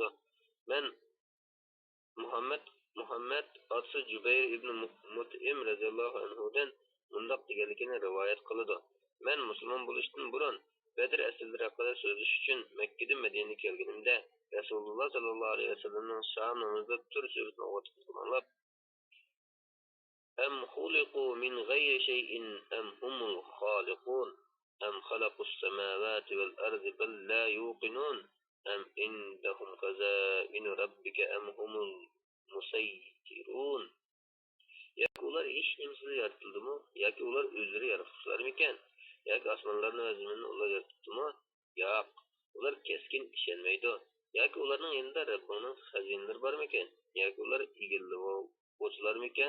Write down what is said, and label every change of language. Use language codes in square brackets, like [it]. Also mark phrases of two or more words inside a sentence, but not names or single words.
[uz] Men Muhammad al-Jubayr ibn Muqtim radhiyallohu anhudan bunday deganligini rivoyat qiladi. Men musulmon bo'lishdan burun Badr asrlari haqida so'zlash uchun Makkadan Madinaga kelganimda Rasululloh sallallohu alayhi vasallamning sham namozida tur suratini o'qitib [ar] أم خلقوا من غير شيء أم هم الخالقون أم خلقوا السماوات والأرض بل لا يوقنون أم عندهم خزائن ربك أم هم المسيطرون. [uz] Yoki ular hech nimasiz yaratıldımı? Yoki ular o'zlari yaratuvchilarmikan? Yoki osmonlarni va zaminni ular yaratdimi? Yo'q. Ular keskin ishonmaydi. Yoki ularning yonida Rabbning xazinalari bormikan? Yoki ular egiluvchilarmikan?